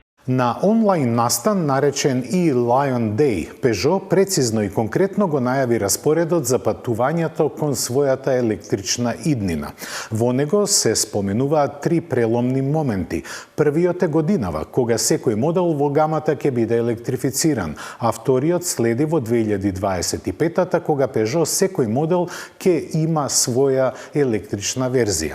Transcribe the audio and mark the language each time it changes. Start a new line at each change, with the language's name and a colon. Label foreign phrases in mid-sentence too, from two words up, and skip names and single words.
Macedonian: На онлайн настан наречен e-Lion Day, Peugeot прецизно и конкретно го најави распоредот за патувањето кон својата електрична иднина. Во него се споменуваат 3 преломни моменти. Првиот е годинава, кога секој модел во гамата ќе биде електрифициран, а вториот следи во 2025-та, кога Peugeot секој модел ќе има своја електрична верзија.